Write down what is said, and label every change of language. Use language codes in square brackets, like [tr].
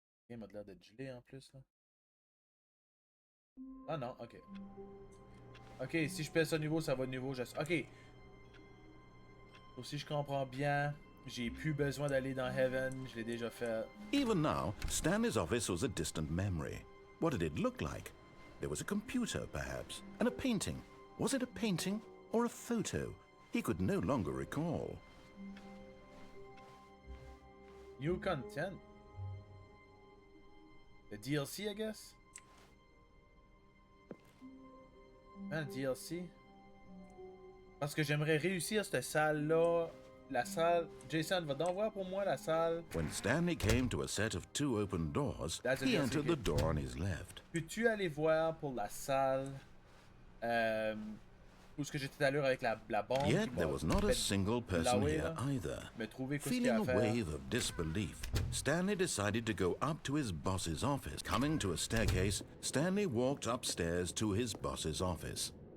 [fr] Il m'a l'air d'être gelé en plus, là. Ah non, ok. Ok, si je pèse ça niveau, ça va de niveau. Ok. Donc, si je comprends bien, j'ai plus besoin d'aller dans Heaven, je l'ai déjà fait. [en] Even now, Stanley's office was a distant memory. What did it look like? There was a computer, perhaps, and a painting. Was it a painting or a photo? He could no longer recall. New content. The DLC, I guess? [fr] Un DLC? Parce que j'aimerais réussir cette salle-là. La salle... Jason, va donc voir pour moi la salle. [en] When Stanley came to a set of 2 open doors, he entered the door on his left. [fr] Peux-tu aller voir pour la salle... où est-ce que j'étais à l'heure avec la bombe? [en] Yet there was not a single person here either. Feeling a wave of disbelief, Stanley decided to go up to his boss's office. Coming to a staircase, Stanley walked upstairs to his boss's office.